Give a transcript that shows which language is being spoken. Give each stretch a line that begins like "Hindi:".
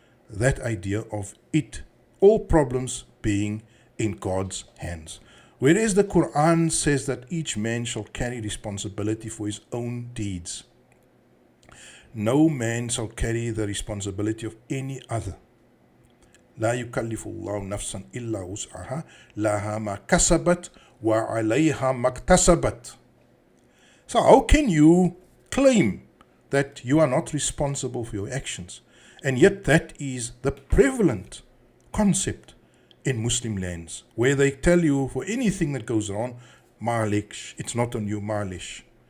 English: That idea of it, all problems being in God's hands. Whereas the Qur'an says that each man shall carry responsibility for his own deeds. No man shall carry the responsibility of any other.
Arabic: لا يكلف الله نفسا إلا وسعها لها ما كسبت وعليها ما اكتسبت.
English: So how can you claim that you are not responsible for your actions? And yet that is the prevalent concept in Muslim lands, where they tell you for anything that goes wrong, Ma'alish, it's not on you, Ma'alish.